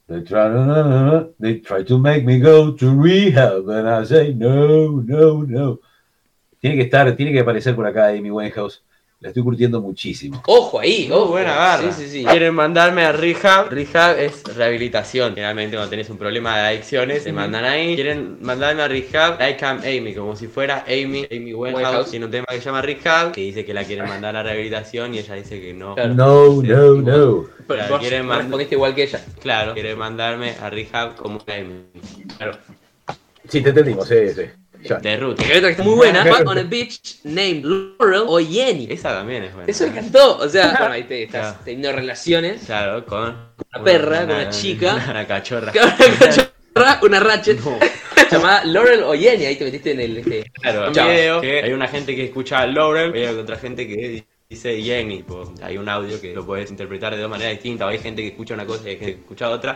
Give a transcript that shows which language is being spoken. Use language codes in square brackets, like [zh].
[en] They tried to make me go to rehab, and I say no. [es] Tiene que aparecer por acá Amy Winehouse. La estoy curtiendo muchísimo. ¡Ojo ahí! ¡Ojo! ¡Buena barra! Sí. ¿Quieren mandarme a rehab? Rehab es rehabilitación. Generalmente cuando tenés un problema de adicciones, te mandan ahí. ¿Quieren mandarme a rehab? [en] Like I'm Amy, [es] como si fuera Amy Winehouse. Tiene un tema que se llama rehab, que dice que la quieren mandar a rehabilitación y ella dice que no. Claro. No. Pero quieren respondiste igual que ella. Claro. ¿Quieren mandarme a rehab como Amy? Claro. Sí, te entendimos, sí. De Ruth. Que está muy buena. [en] Fuck on a bitch named Laurel o Jenny. [es] Esa también es buena. Eso me encantó. O sea, bueno, ahí estás teniendo relaciones. Claro, con una perra, con una chica. Una cachorra. Con una cachorra, una ratchet. No. Llamada Laurel o Jenny. Ahí te metiste en el Claro, un video. Que hay una gente que escucha a Laurel. Y hay otra gente que dice Jenny, pues, hay un audio que lo puedes interpretar de dos maneras distintas, o hay gente que escucha una cosa y hay gente que escucha otra.